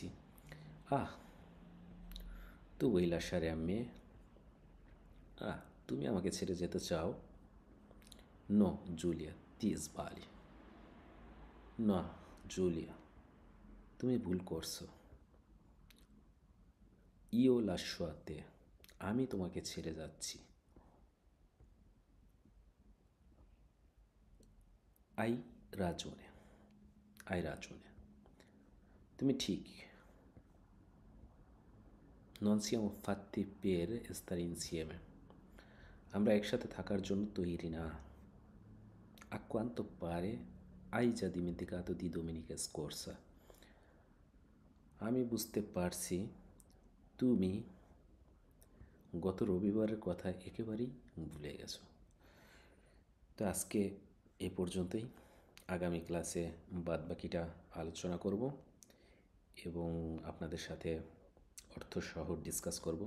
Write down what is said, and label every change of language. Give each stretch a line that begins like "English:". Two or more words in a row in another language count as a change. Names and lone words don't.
Bangla: আহ,
Italian: tu vuoi lasciare me,
Bangla: তুমি আমাকে ছেড়ে যেতে চাও?
Italian: No Giulia, ti sbagli।
Bangla: না জুলিয়া, তুমি ভুল করছো।
Italian: ইও lascio a te,
Bangla: আমি তোমাকে ছেড়ে যাচ্ছি।
Italian: hai ragione, hai ragione,
Bangla: তুমি ঠিক।
Italian: non siamo fatti per stare insieme,
Bangla: আমরা একসাথে থাকার জন্য তৈরি না।
Italian: a quanto pare hai già dimenticato di domenica scorsa,
Bangla: আমি বুঝতে পারছি তুমি গত রবিবারের কথা একেবারেই ভুলে গেছো। তো আজকে এ পর্যন্তই। আগামী ক্লাসে বাদবাকিটা আলোচনা করব এবং আপনাদের সাথে অর্থসহ ডিসকাস করব।